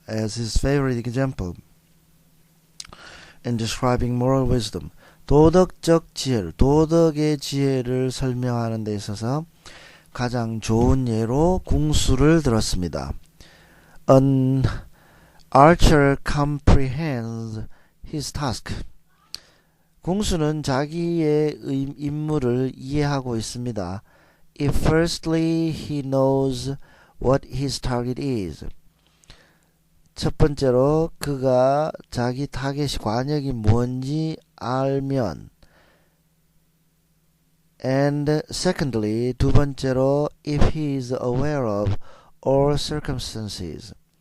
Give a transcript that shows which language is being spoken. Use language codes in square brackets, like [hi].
[en] As his favorite example in describing moral wisdom. [ko] 도덕적 지혜를, 도덕의 지혜를 설명하는 데 있어서 가장 좋은 예로 궁수를 들었습니다. [en] An archer comprehends his task. [ko] 궁수는 자기의 임무를 이해하고 있습니다. [en] If firstly he knows what his target is. [ko] 첫 번째로 그가 자기 타겟이 관역이 뭔지 알면, [en] and secondly, [ko] 두 번째로 [en] if he is aware of all circumstances.